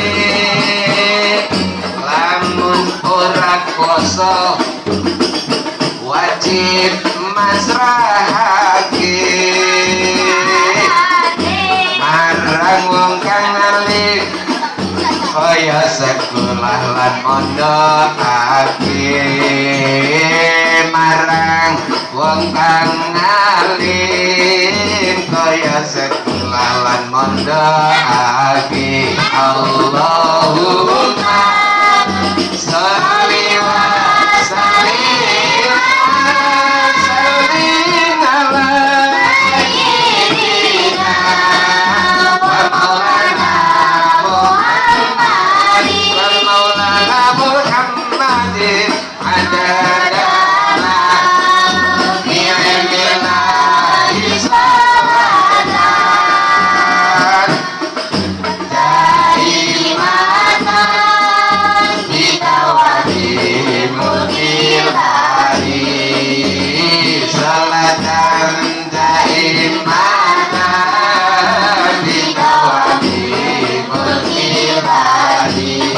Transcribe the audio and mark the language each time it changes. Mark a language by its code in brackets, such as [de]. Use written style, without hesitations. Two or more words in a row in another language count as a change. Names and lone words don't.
[jv] Lamun ora kuasa wajib masrahake marang wong kang alim kaya sekolah lan mondokake marang wong kang alim kaya sekolah lan mondokake. [ar] اللهم صل وسلم على سيدنا ومولانا محمد عدد ما في علم الله صلاة دائمة بدوام ملك الله صلاة دائمة بدوام ملك الله.